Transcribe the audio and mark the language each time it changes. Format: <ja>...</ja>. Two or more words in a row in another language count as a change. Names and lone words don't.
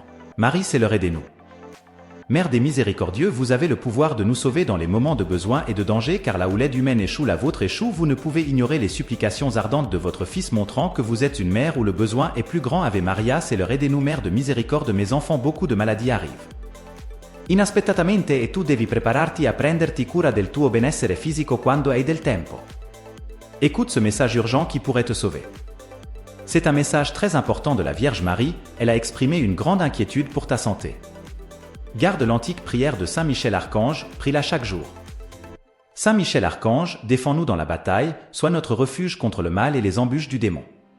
<fr>Marie c'est l'heure aidez-nous. Mère des miséricordieux, vous avez le pouvoir de nous sauver dans les moments de besoin et de danger car là où l'aide humaine échoue, la vôtre échoue. Vous ne pouvez ignorer les supplications ardentes de votre Fils montrant que vous êtes une mère où le besoin est plus grand. Ave Maria, c'est l'heure aidez-nous Mère de miséricorde. Mes enfants, beaucoup de maladies arrivent</fr> <it>inaspettatamente e tu devi prepararti a prenderti cura del tuo benessere fisico quando hai del tempo.</it> <fr>Écoute ce message urgent qui pourrait te sauver. C'est un message très important de la Vierge Marie, elle a exprimé une grande inquiétude pour ta santé. Garde l'antique prière de Saint Michel Archange, prie-la chaque jour. Saint Michel Archange, défends-nous dans la bataille, sois notre refuge contre le mal et les embûches du démon.</fr>